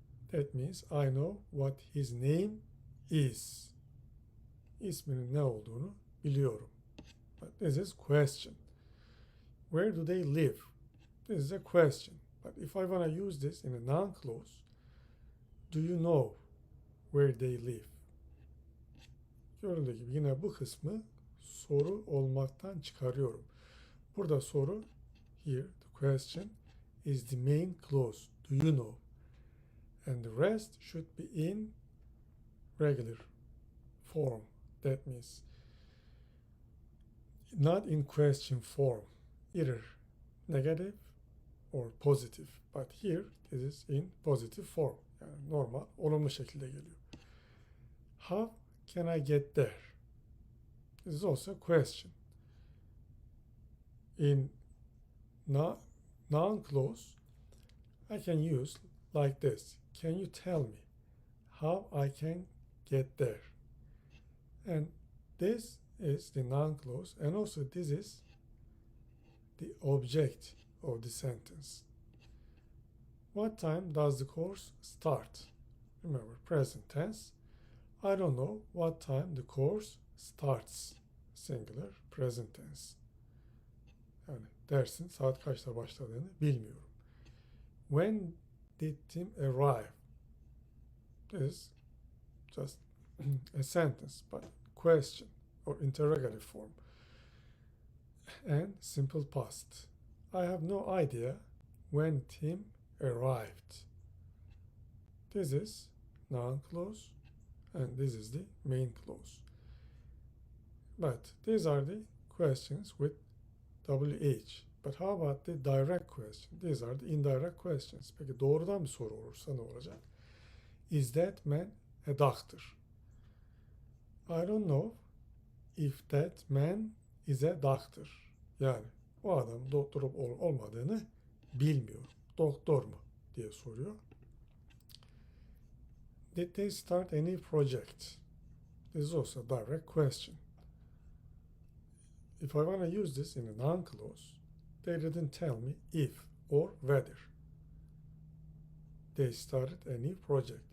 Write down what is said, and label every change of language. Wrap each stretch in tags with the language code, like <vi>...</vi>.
<en>That means I know what his name is.</en> <tr>İsminin ne olduğunu biliyorum.</tr> <en>But this is question. Where do they live? This is a question. But if I want to use this in a noun clause, do you know where they live?</en> <tr>Görüldüğü gibi yine bu kısmı soru olmaktan çıkarıyorum. Burada soru,</tr> <en>here the question is the main clause. Do you know? And the rest should be in regular form. That means not in question form, either negative or positive. But here this is in positive form.</en> <tr>Yani normal, olumlu şekilde geliyor.</tr> <en>How can I get there? This is also a question. In noun clause, I can use like this. Can you tell me how I can get there? And this is the noun clause, and also this is the object of the sentence. What time does the course start? Remember, present tense. I don't know what time the course starts. Singular, present tense.</en> <tr>Yani dersin saat kaçta başladığını bilmiyorum.</tr> <en>When did Tim arrive? This is just a sentence, but question or interrogative form. And simple past. I have no idea when Tim arrived. This is noun clause and this is the main clause. But these are the questions with WH. But how about the direct question? These are the indirect questions.</en> <tr>Peki doğrudan bir soru olursa ne olacak?</tr> <en>Is that man a doctor. I don't know if that man is a doctor.</en> <tr>Yani o adam doktor olup olmadığını bilmiyorum. Doktor mu diye soruyor.</tr> <en>Did they start any project? This is also a direct question. If I want to use this in a noun clause, they didn't tell me if or whether they started a new project.</en>